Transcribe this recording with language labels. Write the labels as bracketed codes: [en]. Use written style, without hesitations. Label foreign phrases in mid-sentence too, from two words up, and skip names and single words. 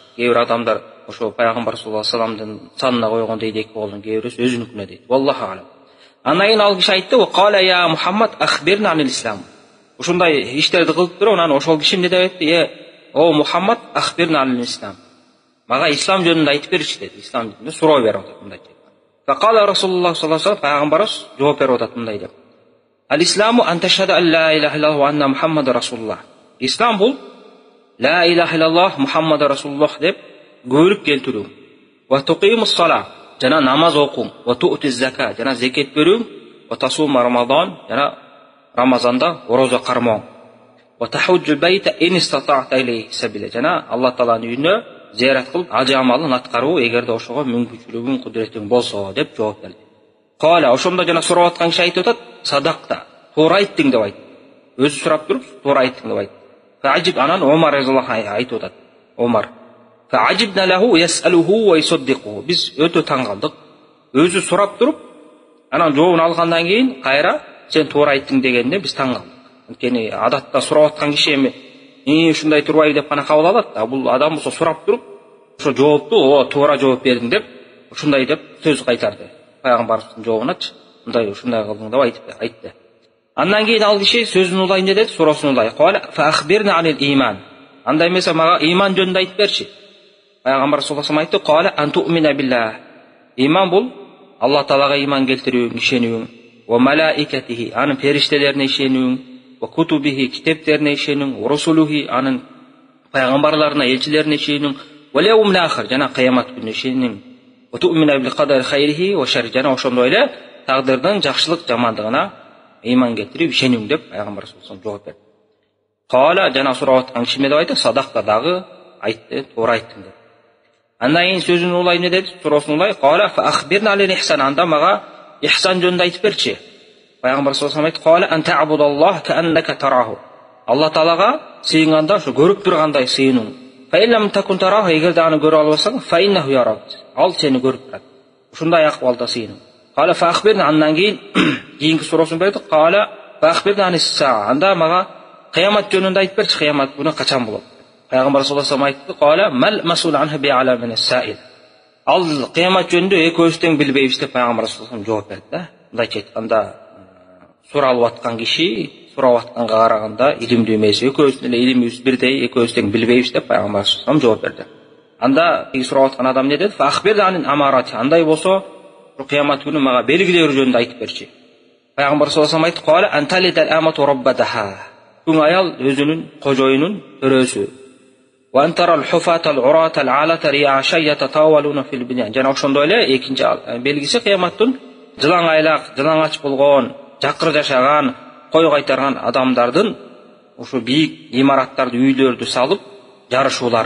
[ky] Кээ бир адамдар ошо Пайгамбар [ar] صلى الله عليه وسلم [ky] санына койгон дейт, эки колун, кээ бирөөсү өзүнүкүнө дейт. [ar] والله أعلم. [ky] Андан кийин ал киши айтты: [ar] "وقال يا محمد أخبرني عن الإسلام." [ky] Ушундай иштерди кылып туруп, анан ошол киши эмне деп айтты? [ar] يا محمد أخبرني عن الإسلام. [ky] Мага ислам жөнүндө айтып берчи деди. Ислам жөнүндө суроо берип атат мындай деп. [ar] فقال رسول الله صلى الله عليه وسلم, [ky] Пайгамбарыбыз жооп берип атат мындай деп. [ar] الإسلام أن تشهد أن لا إله إلا الله وأن محمدا رسول الله. [ky] Ислам бул [ar] لا إله إلا الله محمد رسول الله [ky] деп көөрүп келтирүү. [ar] وتقيم الصلاة, [ky] жана намаз окуң, [ar] وتؤتي الزكاة, [ky] жана зекет берүү, [ar] وتصوم رمضان, [ky] жана Рамазанда орозо кармоң. [ar] وتحج البيت إن استطعت إليه سبيلا, [ky] жана Аллах Тааланын үйүнө зиярат кылып, ажы амалын аткаруу эгерде ошого мүмкүнчүлүгүң, кудуретиң болсо деп жооп берди. Кала, ошондо жана сурап аткан киши айтып атат, садакта, туура айттың деп айтты. Өзү сурап туруп, туура айттың деп айтты. Фа'ажиб, анан Омар [ar] رضي الله عنه [ky] айтып атат. Омар. [ar] فعجبنا له يسأله ويصدقه. [ky] Биз өтө таң калдык. Өзү сурап туруп, анан жообун алгандан кийин кайра сен туура айттың дегенде биз таң калдык. Анткени адатта сурап аткан киши эми ушундай турбайбы деп гана кабыл алат да. Бул адам болсо сурап туруп, ошо жоопту туура жооп бердиң деп, ушундай деп сөз кайтарды. Пайгамбардын жообуначы, мындай ушундай кылдың деп айтты. Андан кийин ал киши сөзүн улай эмне деди? Суроосун улай. [ar] قال فأخبرني عن الإيمان. [ky] Андай эмесе мага иман жөнүндө айтып берчи. [ar] Пайгамбар صلى الله عليه وسلم айтты: "قال أن تؤمن بالله." [ky] Иман бул Аллах Таалага иман келтирүү, ишенүү, [ar] وملائكته, [ky] анын периштелерине ишенүү, [ar] وكتبه, [ky] китептерине ишенүү, [ar] ورسله, [ky] анын пайгамбарларына, элчилерине ишенүү, [ar] واليوم الآخر, [ky] жана кыямат күнүнө ишенүү, [ar] وتؤمن بالقدر خيره وشره, [ky] жана ошондой эле тагдырдын жакшылык жамандыгына иман келтирип ишенүү деп Пайгамбар [ar] صلى الله عليه وسلم [ky] жооп берди. Кала, жана сурап аткан киши эмне деп айтты? Садакта, дагы айтты, туура айттың деп. Андан кийин сөзүн улай эмне деди? Суроосун улай. [ar] قال فأخبرني عن الإحسان. [ky] Анда мага ихсан жөнүндө айтып берчи. [ar] Пайгамбар صلى الله عليه وسلم айтты: "قال أن تعبد الله كأنك تراه." [ky] Аллах Таалага сыйынганда ошо көрүп тургандай сыйынуу. [ar] فإن لم تكن تراه, [ky] эгерде аны көрө албасаң, [ar] فإنه يراك. [ky] Ал сени көрүп турат. Ушундай акыбалда сыйынуу. [ar] قال فأخبرني. [ky] Андан кийинки суроосун берди. [ar] قال فأخبرني عن الساعة. [ky] Анда мага кыямат жөнүндө айтып берчи, кыямат күнү качан болот? [ar] Пайгамбар صلى الله عليه وسلم айтты: "قال ما المسؤول عنها بأعلم من السائل." [ky] Ал кыямат жөнүндө экөөбүз тең билбейбиз деп Пайгамбар [ar] صلى الله عليه وسلم [ky] жооп берди да. Мындайча айтканда, суралып аткан киши сурап атканга караганда илимдүү эмес. Экөөбүздүн эле илимибиз бирдей, экөөбүз тең билбейбиз деп Пайгамбар [ar] صلى الله عليه وسلم [ky] жооп берди. анда сурап аткан адам не dedi? Андай болсо, кыямат күнү мага белгилери жөнүндө айтып берчи. Пайгамбар [ar] صلى الله عليه وسلم [ky] айтты: Күн аял өзүнүн кожоюнун төрөсү. Жана ошондой эле экинчи белгиси кыяматтын жылаң айлак, жалаңач болгон, жакыр жашаган, кой кайтарган адамдардын ушу бийик имараттарды, үйлөрдү салып жарышуулары.